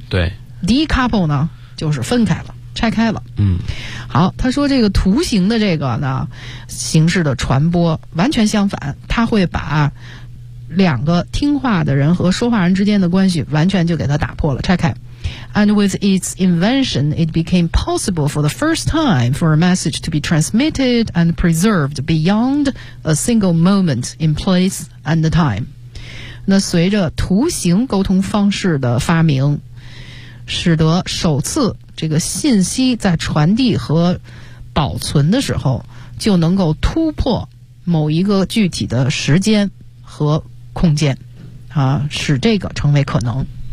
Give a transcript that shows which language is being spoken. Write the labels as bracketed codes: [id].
[zh] 对。 Decouple 呢，就是分开了，拆开了。嗯。好，他说这个图形的这个呢，形式的传播完全相反，他会把两个听话的人和说话人之间的关系完全就给他打破了，拆开。 [en] And with its invention, it became possible for the first time for a message to be transmitted and preserved beyond a single moment in place and the time. [zh] 那随着图形沟通方式的发明，使得首次这个信息在传递和保存的时候，就能够突破某一个具体的时间和空间，啊，使这个成为可能。